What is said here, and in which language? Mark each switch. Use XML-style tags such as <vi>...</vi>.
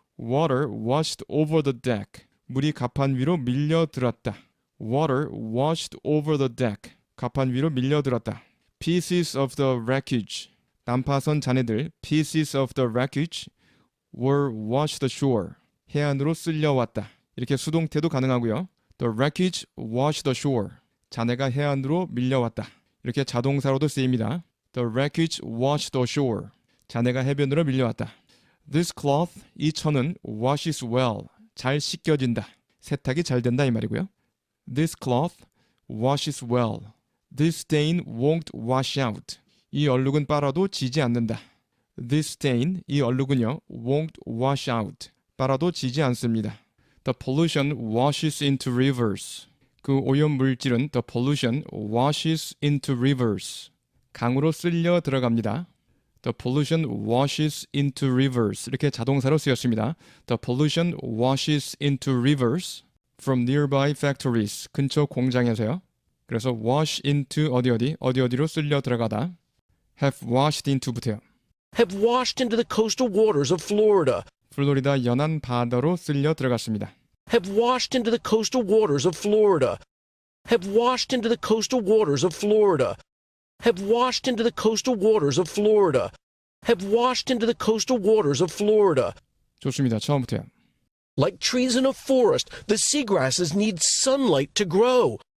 <en>Water washed over the deck.</en> <ko>물이 갑판 위로 밀려들었다.</ko> <en>Water washed over the deck.</en> <ko>갑판 위로 밀려들었다.</ko> <en>Pieces of the wreckage.</en> <ko>난파선 잔해들</ko> <en>pieces of the wreckage were washed ashore.</en> <ko>해안으로 쓸려왔다. 이렇게 수동태도 가능하고요.</ko> <en>The wreckage washed ashore.</en> <ko>잔해가 해안으로 밀려왔다. 이렇게 자동사로도 쓰입니다.</ko> <en>The wreckage washed ashore.</en> <ko>잔해가 해변으로 밀려왔다.</ko> <en>This cloth,</en> <ko>이 천은</ko> <en>washes well.</en> <ko>잘 씻겨진다. 세탁이 잘 된다 이 말이고요.</ko> <en>This cloth washes well. This stain won't wash out.</en> <ko>이 얼룩은 빨아도 지지 않는다.</ko> <en>This stain,</en> <ko>이 얼룩은요,</ko> <en>won't wash out.</en> <ko>빨아도 지지 않습니다.</ko> <en>The pollution washes into rivers.</en> <ko>그 오염 물질은</ko> <en>the pollution washes into rivers.</en> <ko>강으로 쓸려 들어갑니다.</ko> <en>The pollution washes into rivers.</en> <ko>이렇게 자동사로 쓰였습니다.</ko> <en>The pollution washes into rivers from nearby factories.</en> <ko>근처 공장에서요. 그래서</ko> <en>wash into</en> <ko>어디로 쓸려 들어가다.</ko> <en>have washed into</en> <ko>부터요.</ko> <en>Have washed into the coastal waters of Florida.</en> <ko>플로리다 연안 바다로 쓸려 들어갔습니다.</ko> <en>Have washed into the coastal waters of Florida. Have washed into the coastal waters of Florida. Have washed into the coastal waters of Florida. Have washed into the coastal waters of Florida.</en> <ko>좋습니다. 처음부터요.</ko> <en>Like trees in a forest, the seagrasses need sunlight to grow.</en>